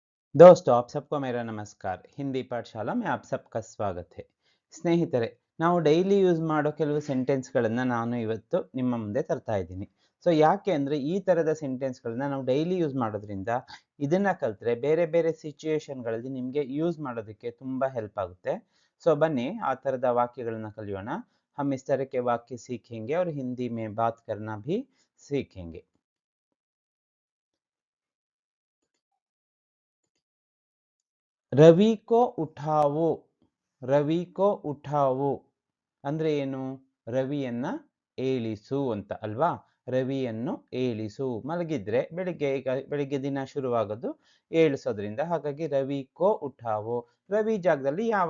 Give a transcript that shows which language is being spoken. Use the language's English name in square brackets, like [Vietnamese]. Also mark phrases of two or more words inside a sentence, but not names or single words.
[Hindi] दोस्तों आप सबको मेरा नमस्कार हिंदी पाठशाला में आप सबका स्वागत है [Kannada] ಸ್ನೇಹಿತರೆ ನಾವು [English] daily use [Kannada] ಮಾಡೋ ಕೆಲವು ಸೆಂಟೆನ್ಸ್ಗಳನ್ನು ನಾನು ಇವತ್ತು ನಿಮ್ಮ ಮುಂದೆ ತರ್ತಾ ಇದ್ದೀನಿ ಸೊ ಯಾಕೆ ಅಂದರೆ ಈ ಥರದ ಸೆಂಟೆನ್ಸ್ಗಳನ್ನ ನಾವು ಡೈಲಿ ಯೂಸ್ ಮಾಡೋದ್ರಿಂದ ಇದನ್ನು ಕಲಿತ್ರೆ ಬೇರೆ ಬೇರೆ ಸಿಚುಯೇಷನ್ಗಳಲ್ಲಿ ನಿಮಗೆ ಯೂಸ್ ಮಾಡೋದಕ್ಕೆ ತುಂಬ ಹೆಲ್ಪ್ ಆಗುತ್ತೆ ಸೊ ಬನ್ನಿ ಆ ಥರದ ವಾಕ್ಯಗಳನ್ನ ಕಲಿಯೋಣ [Hindi] हम इस तरह के वाक्य सीखेंगे और हिंदी में बात करना भी सीखेंगे रवि को उठाओ रवि को उठाओ [Kannada] ಅಂದ್ರೆ ಏನು ರವಿಯನ್ನ ಏಳಿಸು ಅಂತ ಅಲ್ವಾ ರವಿಯನ್ನು ಏಳಿಸು ಮಲಗಿದ್ರೆ ಬೆಳಿಗ್ಗೆ ದಿನ ಶುರುವಾಗೋದು ಏಳಿಸೋದ್ರಿಂದ ಹಾಗಾಗಿ [Hindi] रवि को उठाओ [Kannada] ರವಿ ಜಾಗದಲ್ಲಿ ಯಾವ